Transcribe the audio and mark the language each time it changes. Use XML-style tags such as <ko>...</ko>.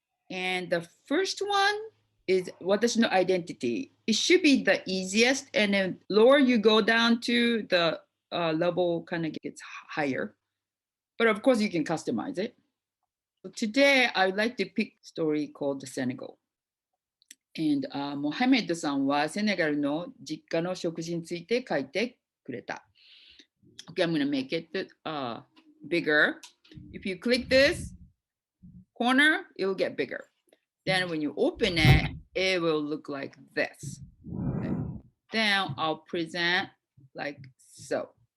<en>And the first one is</en> <ja>私の</ja> <en>identity. It should be the easiest, and then lower you go down to the level kind of gets higher. But of course you can customize it. So today I would like to pick a story called Senegal.</en> <ja>And モハメッドさんはセネガルの実家の食事について書いてくれた。</ja> <en>Okay, I'm going to make it bigger. If you click this corner, it will get bigger. Then when you open it, it will look like this. Okay. Then I'll present like so.</en>